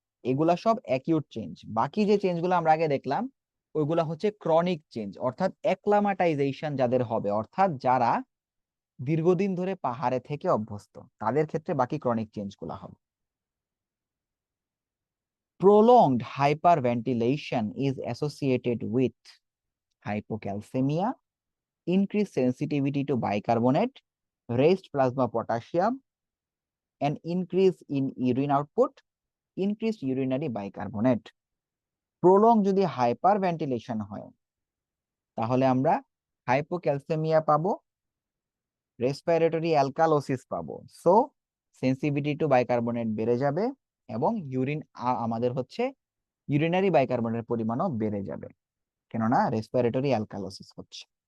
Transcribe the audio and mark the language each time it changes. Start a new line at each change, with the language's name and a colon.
Bangla: এগুলা সব acute change. বাকি যে চেঞ্জগুলো আমরা আগে দেখলাম ওইগুলা হচ্ছে ক্রনিক চেঞ্জ, অর্থাৎ অ্যাক্লামাটাইজেশন যাদের হবে, অর্থাৎ যারা দীর্ঘদিন ধরে পাহাড়ে থেকে অভ্যস্ত, তাদের ক্ষেত্রে বাকি ক্রনিক চেঞ্জগুলো হবে।
English: Prolonged hyperventilation is associated with hypocalcemia, increased sensitivity to bicarbonate, raised plasma potassium, and increase in urine output, increased urinary bicarbonate.
Bangla: Prolong যদি হাইপার ভেন্টিলেশন হয় তাহলে আমরা হাইপোক্যালসেমিয়া পাবো, রেসপিরেটরি অ্যালকালোসিস পাবো। সো সেন্সিটিভিটি টু বাইকার্বনেট বেড়ে যাবে এবং আমাদের হচ্ছে ইউরিনারি বাইকার্বনেটের পরিমাণও বেড়ে যাবে, কেননা রেসপিরেটরি অ্যালকালোসিস হচ্ছে।